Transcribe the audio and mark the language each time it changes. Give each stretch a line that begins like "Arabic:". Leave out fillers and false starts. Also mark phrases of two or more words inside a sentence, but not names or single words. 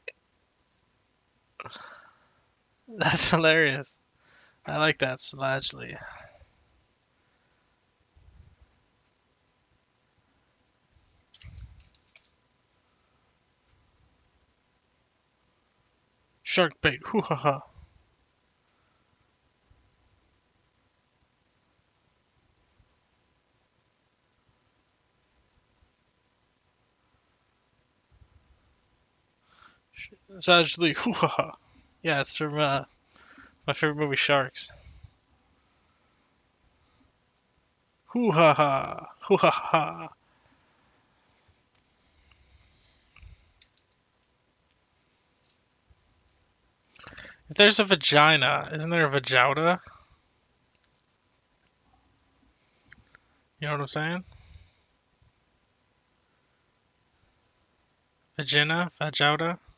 English: That's hilarious. I like that, sagely. Shark bait, hoo ha ha. Sagely, hoo ha ha. Yeah, it's from my favorite movie, Sharks. Hoo ha ha, hoo ha ha. If there's a vagina, isn't there a vagouta? You know what I'm saying? Vagina, vagouta.